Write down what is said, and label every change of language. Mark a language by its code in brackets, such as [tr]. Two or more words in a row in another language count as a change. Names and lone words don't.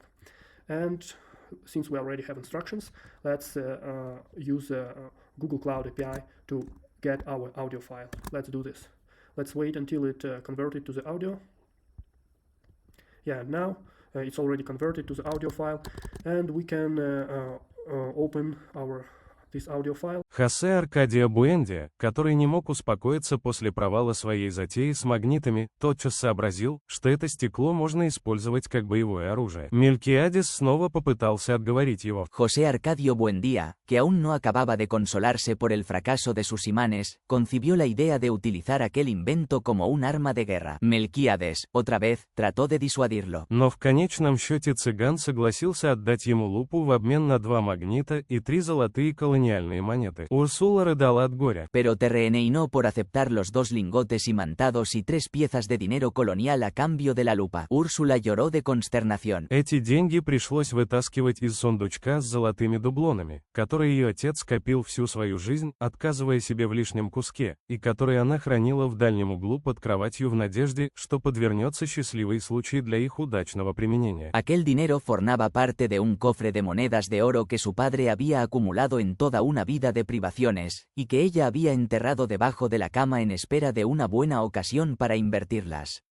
[en] And since we already have instructions, let's use Google Cloud API to get our audio file. Let's do this. Let's wait until it converted to the audio. Yeah, now it's already converted to the audio file, and we can open this audio file. [ru] Хосе Аркадия Буэндия, который не мог успокоиться после провала своей затеи с магнитами, тотчас soобразил, что это стекло можно использовать как боевое оружие. Melquiades снова попытался отговорить его. [es] José Arcadio Buendía, que aún no acababa de consolarse por el fracaso de sus imanes, concibió la idea de utilizar aquel invento como un arma de guerra. Melquiades, otra vez, trató de disuadirlo. [ru] Но в конечном счете цыган согласился отдать ему лупу в обмен на 2 магнита и 3 золотые колониальные монеты. Урсула рыдала от горя. [es] Pero te reinó por aceptar los 2 lingotes imantados y 3 piezas de dinero colonial a cambio de la lupa. Úrsula lloró de consternación. [ru] Эти деньги пришлось вытаскивать из сундучка с золотыми дублонами, который ее отец копил всю свою жизнь, отказывая себе в лишнем куске, и который она хранила в дальнем углу под кроватью в надежде, что подвернется счастливый случай для их удачного применения. [es] Aquel dinero formaba parte de un cofre de monedas de oro que su padre había acumulado en toda una vida de privaciones, y que ella había enterrado debajo de la cama en espera de una buena ocasión para invertirlas.